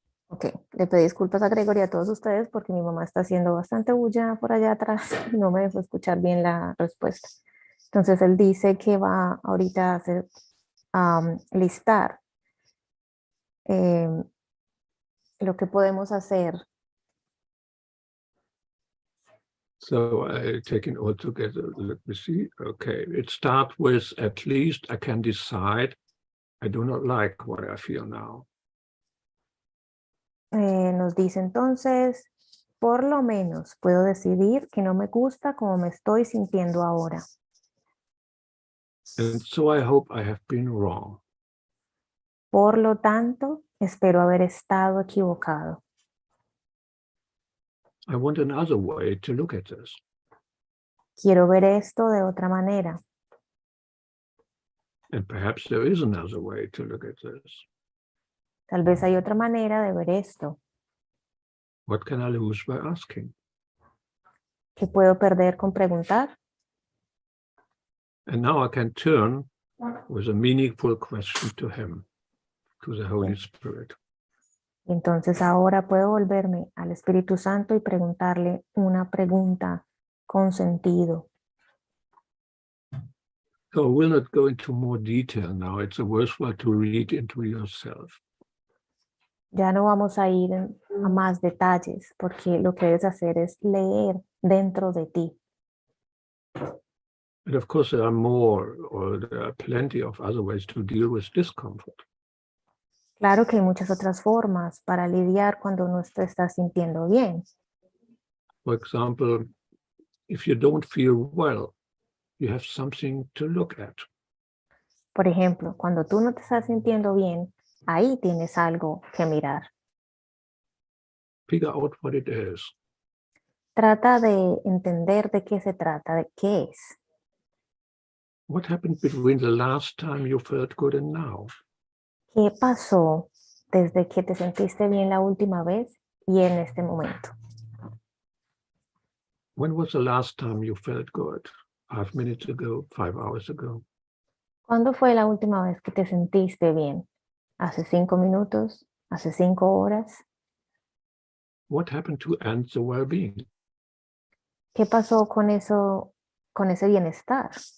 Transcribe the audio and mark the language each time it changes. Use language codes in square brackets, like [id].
[es] Ok, le pedí disculpas a Gregor y a todos ustedes porque mi mamá está haciendo bastante bulla por allá atrás y no me dejó escuchar bien la respuesta. Entonces él dice que va ahorita a hacer, listar lo que podemos hacer. [en] So I take it all together. Let me see. Okay, it starts with at least I can decide I do not like what I feel now. [es] Nos dice entonces, por lo menos puedo decidir que no me gusta como me estoy sintiendo ahora. [en] And so I hope I have been wrong. [es] Por lo tanto, espero haber estado equivocado. [en] I want another way to look at this. [es] Quiero ver esto de otra manera. [en] And perhaps there is another way to look at this. [es] Tal vez hay otra manera de ver esto. [en] What can I lose by asking? [es] ¿Qué puedo perder con preguntar? [en] And now I can turn with a meaningful question to him, to the Holy Spirit. [es] Entonces ahora puedo volverme al Espíritu Santo y preguntarle una pregunta con sentido. [en] So I will not go into more detail now. It's worthwhile to read into yourself. [es] Ya no vamos a ir a más detalles porque lo que debes hacer es leer dentro de ti. [en] And of course, there are more, or there are plenty of other ways to deal with discomfort. [es] Claro que hay muchas otras formas para lidiar cuando uno se está sintiendo bien. [en] For example, if you don't feel well, you have something to look at. [es] Por ejemplo, cuando tú no te estás sintiendo bien, ahí tienes algo que mirar. [en] Figure out what it is. [es] Trata de entender de qué se trata, de qué es. [en] What happened between the last time you felt good and now? [es] ¿Qué pasó desde que te sentiste bien la última vez y en este momento? [en] When was the last time you felt good? 5 minutes ago, 5 hours ago? [es] ¿Cuándo fue la última vez que te sentiste bien? ¿Hace 5 minutos? ¿Hace 5 horas? [en] What happened to end the well-being? [es] ¿Qué pasó con eso, con ese bienestar?